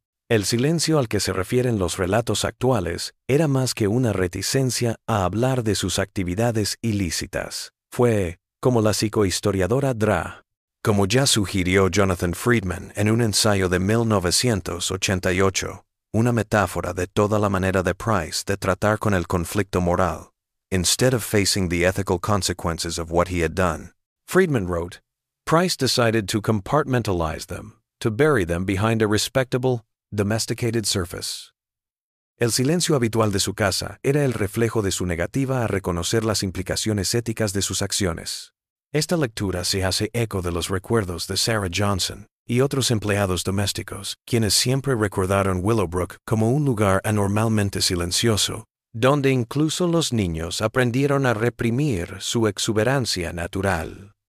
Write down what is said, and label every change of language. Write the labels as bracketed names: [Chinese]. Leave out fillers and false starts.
[Spanish] El silencio al que se refieren los relatos actuales era más que una reticencia a hablar de sus actividades ilícitas. Fue, como la psicohistoriadora Dra. Como ya sugirió Jonathan Friedman en un ensayo de 1988, una metáfora de toda la manera de Price de tratar con el conflicto moral. [English] Instead of facing the ethical consequences of what he had done, Friedman wrote, Price decided to compartmentalize them, to bury them behind a respectable, domesticated surface. [Spanish] El silencio habitual de su casa era el reflejo de su negativa a reconocer las implicaciones éticas de sus acciones. Esta lectura se hace eco de los recuerdos de Sarah Johnson y otros empleados domésticos, quienes siempre recordaron Willowbrook como un lugar anormalmente silencioso, donde incluso los niños aprendieron a reprimir su exuberancia natural.